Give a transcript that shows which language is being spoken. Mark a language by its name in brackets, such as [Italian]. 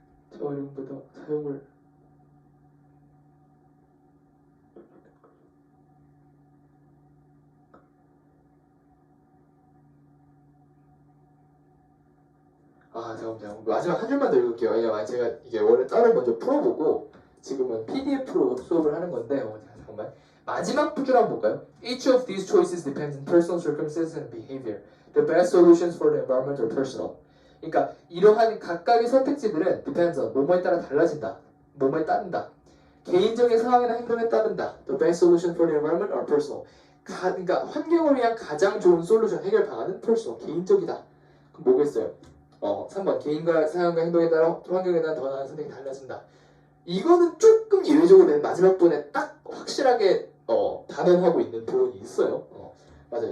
[Korean] 재활용보다 사용을 잠깐만 마지막 한 줄만 더 읽을게요. 왜냐면 제가 이게 원래 따로 먼저 풀어보고 지금은 PDF로 수업을 하는 건데 잠깐만 마지막 부분 한번 볼까요? [English] Each of these choices depends on personal circumstances and behavior. The best solutions for the environment are personal. [Korean] 그러니까 이러한 각각의 선택지들은 depends on 뭐뭐에 따라 달라진다. 뭐뭐에 따른다. 개인적인 상황이나 행동에 따른다. [English] The best solution for the environment are personal. [Korean] 그러니까 환경을 위한 가장 좋은 솔루션 해결 방안은 personal. 개인적이다. 그럼 뭐겠어요? 3번 개인과 상황과 행동에 따라 환경에 대한 더 나은 선택이 달라진다. 이거는 조금 예외적으로 맨 마지막 부분에 딱 확실하게 단언하고 있는 부분이 있어요. 맞아요.